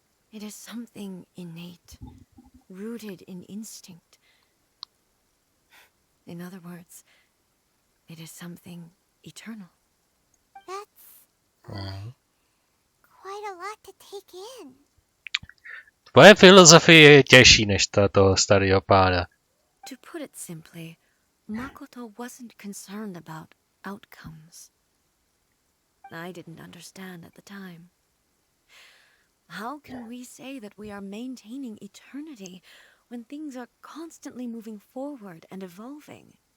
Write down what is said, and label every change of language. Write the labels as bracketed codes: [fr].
[en] It is something innate, rooted in instinct. In other words, it is something eternal. That's quite a lot to take in. [cs] Tvoje filozofie je těžší než ta toho starého pána. [en] To put it simply, Makoto wasn't concerned about outcomes. I didn't understand at the time. How can we say that we are maintaining eternity when things are constantly moving forward and evolving?